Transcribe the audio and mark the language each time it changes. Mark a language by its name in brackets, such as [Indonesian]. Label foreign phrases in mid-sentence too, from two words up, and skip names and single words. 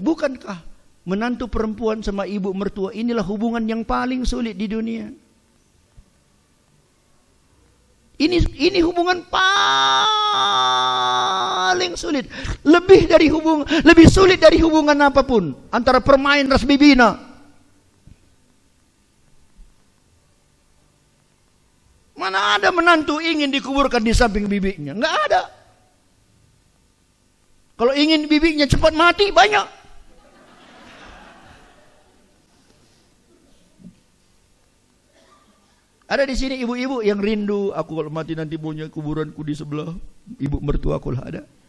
[Indonesian] Bukankah menantu perempuan sama ibu mertua inilah hubungan yang paling sulit di dunia? Ini hubungan paling sulit. Lebih sulit dari hubungan apapun antara [Batak Karo] permain ras bibina. [Indonesian] Mana ada menantu ingin dikuburkan di samping bibinya? Enggak ada. Kalau ingin bibinya cepat mati, banyak. Ada di sini ibu-ibu yang rindu, aku kalau mati nanti punya kuburanku di sebelah ibu mertua aku lah, ada?